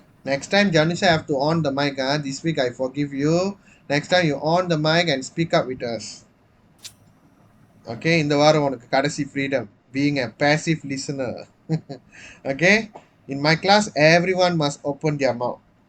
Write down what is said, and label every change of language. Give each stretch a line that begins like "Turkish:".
English: Next time Janusha have to on the mic. This week I forgive you. Next time you on the mic and speak up with us.
Tamil: Okay, இந்த வாரம் உனக்கு கடைசி freedom.
English: Being a passive listener. Okay? In my class, everyone must open their mouth.